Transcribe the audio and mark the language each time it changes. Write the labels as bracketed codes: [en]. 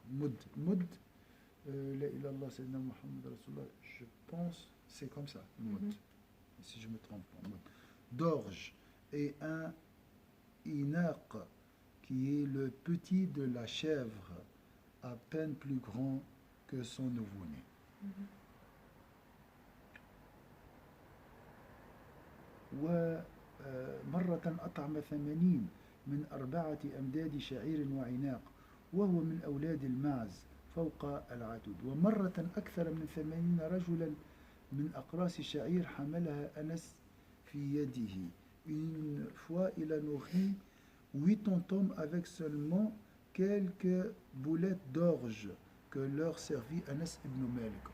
[fr] Mud, [ar] la ilallah Sayyidina Muhammad Rasulullah, [fr] je pense, c'est comme ça, mud, si je me trompe pas, mud. D'orge et un inaq, qui est le petit de la chèvre, à peine plus grand que son nouveau-né. [ar] ومرة أطعم 80 من 4 أمداد شعير وعناق وهو من أولاد المعز فوق العدد. ومرة أكثر من 80 رجلا من أقراص شعير حملها أنس في يده. [fr] Une fois, il a nourri 80 hommes avec seulement quelques boulettes d'orge que leur servit Anas ibn Malik.